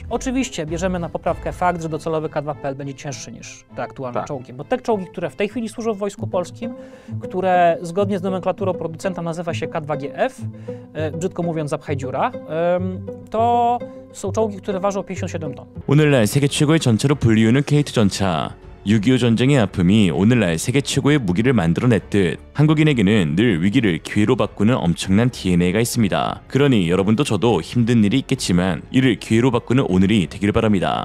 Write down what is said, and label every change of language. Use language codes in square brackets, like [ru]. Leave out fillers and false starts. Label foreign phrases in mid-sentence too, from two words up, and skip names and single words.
[pl] Oczywiście bierzemy na poprawkę fakt, że docelowy K2PL będzie cięższy niż te aktualne czołgi, bo te czołgi, które w tej chwili służą w Wojsku Polskim, które zgodnie z nomenklaturą producenta nazywa się K2GF, brzydko mówiąc zapchaj dziura, to są czołgi, które ważą 57 ton. [ko] 오늘날 세계 최고의 전차로 불리우는 K2 전차. 6.25 전쟁의 아픔이 오늘날 세계 최고의 무기를 만들어냈듯 한국인에게는 늘 위기를 기회로 바꾸는 엄청난 DNA가 있습니다. 그러니 여러분도 저도 힘든 일이 있겠지만 이를 기회로 바꾸는 오늘이 되길 바랍니다.